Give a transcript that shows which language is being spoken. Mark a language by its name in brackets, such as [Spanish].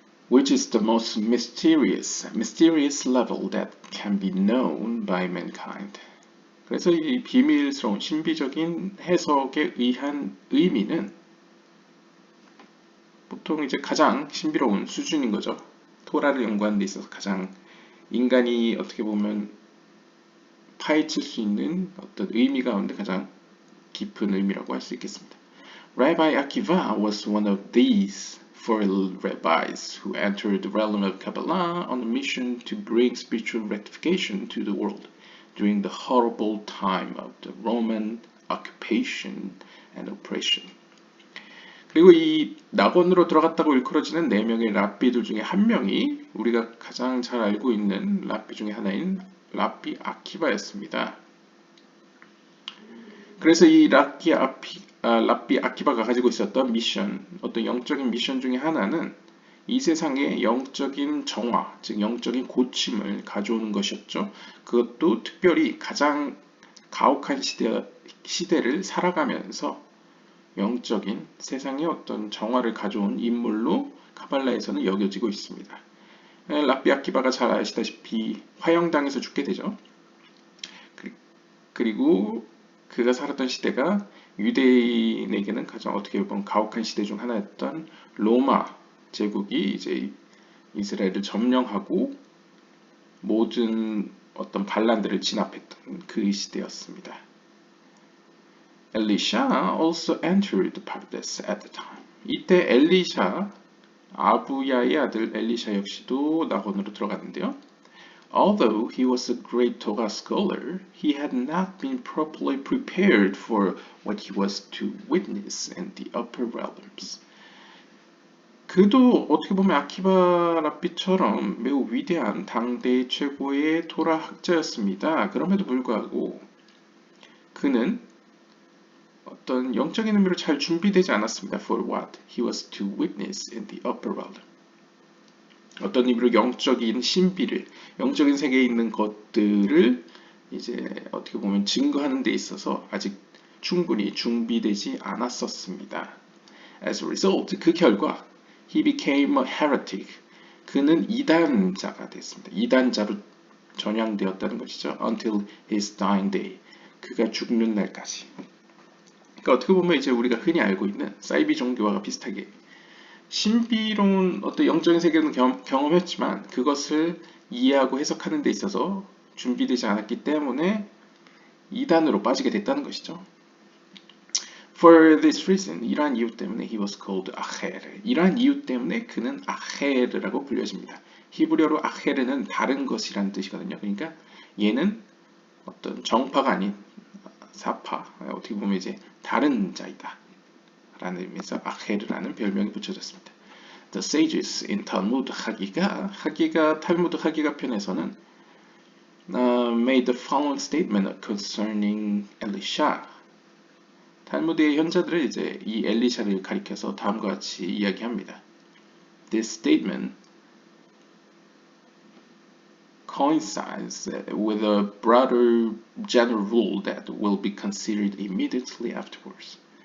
[English] Which is the most mysterious level that can be known by mankind. [Korean] 그래서 이 비밀스러운 신비적인 해석에 의한 의미는 보통 이제 가장 신비로운 수준인 거죠. 토라를 연구하는 데 있어서 가장 인간이 어떻게 보면 파헤칠 수 있는 어떤 의미 가운데 가장 깊은 의미라고 할 수 있겠습니다. [English] Rabbi Akiva was one of these four rabbis who entered the realm of Kabbalah on a mission to bring spiritual rectification to the world during the horrible time of the Roman occupation and oppression. [Korean] 그리고 이 낙원으로 들어갔다고 일컬어지는 4명의 랍비들 중에 한 명이 우리가 가장 잘 알고 있는 랍비 중에 하나인 랍비 아키바였습니다. 그래서 이 랍비 아키바가 가지고 있었던 미션, 어떤 영적인 미션 중에 하나는 이 세상의 영적인 정화, 즉 영적인 고침을 가져오는 것이었죠. 그것도 특별히 가장 가혹한 시대를 살아가면서 영적인 세상의 어떤 정화를 가져온 인물로 카발라에서는 여겨지고 있습니다. 랍비 아키바가 잘 아시다시피 화형당해서 죽게 되죠. 그리고 그가 살았던 시대가 유대인에게는 가장 어떻게 보면 가혹한 시대 중 하나였던 로마 제국이 이제 이스라엘을 점령하고 모든 어떤 반란들을 진압했던 그 시대였습니다. [English] Elisha also entered Pardes at the time. [Korean] 이때 엘리샤, 아부야의 아들 엘리샤 역시도 낙원으로 들어갔는데요. [English] Although he was a great Torah scholar, he had not been properly prepared for what he was to witness in the upper realms. [Korean] 그도 어떻게 보면 아키바 랍비처럼 매우 위대한 당대 최고의 토라 학자였습니다. 그럼에도 불구하고 그는 어떤 영적인 의미로 잘 준비되지 않았습니다. [English] For what he was to witness in the upper realm. [Korean] 어떤 의미로 영적인 신비를, 영적인 세계에 있는 것들을 이제 어떻게 보면 증거하는 데 있어서 아직 충분히 준비되지 않았었습니다. [English] As a result, [Korean] 그 결과 [English] he became a heretic. [Korean] 그는 이단자가 됐습니다. 이단자로 전향되었다는 것이죠. [English] Until his dying day. [Korean] 그가 죽는 날까지. 그러니까 어떻게 보면 이제 우리가 흔히 알고 있는 사이비 종교와 비슷하게 신비로운 어떤 영적인 세계는 경험했지만 그것을 이해하고 해석하는 데 있어서 준비되지 않았기 때문에 이단으로 빠지게 됐다는 것이죠. [English] For this reason, [Korean] 이러한 이유 때문에 [English] he was called 아헤르. [Korean] 이러한 이유 때문에 그는 아헤르라고 불려집니다. 히브리어로 아헤르는 다른 것이라는 뜻이거든요. 그러니까 얘는 어떤 정파가 아닌 사파, 어떻게 보면 이제 다른 자이다 라는 의미에서 아헤르라는 별명이 붙여졌습니다. [English] The sages in Talmud [Korean] 하기가 탈무드 하기가 편에서는 [English] made the following statement concerning Elisha. [Korean] 탈무드의 현자들은 이제 이 엘리샤를 가리켜서 다음과 같이 이야기합니다. [English] This statement coincides with a broader general rule that will be considered immediately afterwards.